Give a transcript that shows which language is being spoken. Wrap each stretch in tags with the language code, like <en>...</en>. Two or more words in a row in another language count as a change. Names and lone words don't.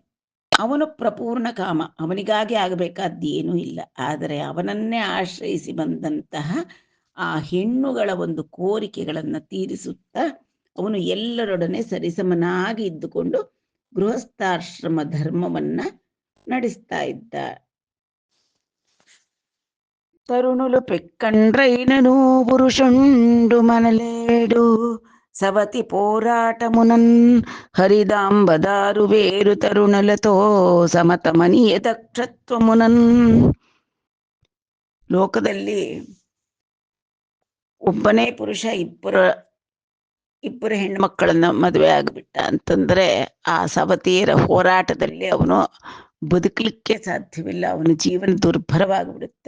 <kn>ಅವನು ಪ್ರಪೂರ್ಣ ಕಾಮ, ಅವನಿಗಾಗಿ ಆಗಬೇಕಾದ್ದೇನೂ ಇಲ್ಲ. ಆದರೆ ಅವನನ್ನೇ ಆಶ್ರಯಿಸಿ ಬಂದಂತಹ ಆ ಹೆಣ್ಣುಗಳ ಒಂದು ಕೋರಿಕೆಗಳನ್ನ ತೀರಿಸುತ್ತಾ ಅವನು ಎಲ್ಲರೊಡನೆ ಸರಿಸಮನಾಗಿ ಇದ್ದುಕೊಂಡು ಗೃಹಸ್ಥಾಶ್ರಮ ಧರ್ಮವನ್ನ ನಡೆಸ್ತಾ ಇದ್ದ.</kn> <te>తరుణులు పెక్కండ్రైనను పురుషుండు మనలేడు సవతి పోరాటమునన్ హరిదాంబదారు వేరు తరుణలతో సమతమని యథಕ್ಷತ್ವముನನ್.</te> <kn>ಲೋಕದಲ್ಲಿ ಒಬ್ಬನೇ ಪುರುಷ ಇಬ್ಬರು ಹೆಣ್ಮಕ್ಕಳನ್ನ ಮದುವೆ ಆಗ್ಬಿಟ್ಟ ಅಂತಂದ್ರೆ ಆ ಸವತಿಯರ ಹೋರಾಟದಲ್ಲಿ ಅವನು ಬದುಕಲಿಕ್ಕೆ ಸಾಧ್ಯವಿಲ್ಲ. ಅವನ ಜೀವನ ದುರ್ಭರವಾಗಿಬಿಡುತ್ತೆ.</kn>